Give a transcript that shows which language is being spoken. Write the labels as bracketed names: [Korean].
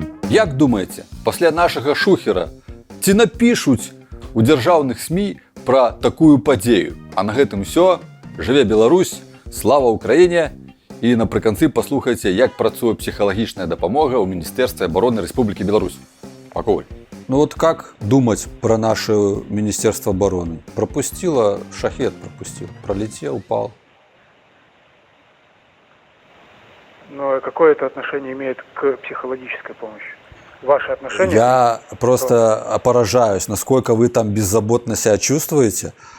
[Ukrainian] Як думаєте, після нашого шухера ці напишуть у державних СМІ про таку подію? [Belarusian] А на гэтым все. [Ukrainian] Живе Беларусь, слава Україні! І наприкінці послухайте, як працює психологічна допомога у Міністерстві оборони Республіки Білорусь. Пакуй. [Russian] Ну вот как думать про наше Министерство обороны? Пропустило, шахет пропустил, пролетел, упал. Но какое это отношение имеет к психологической помощи? Ваши отношения? Я просто поражаюсь, насколько вы там беззаботно себя чувствуете.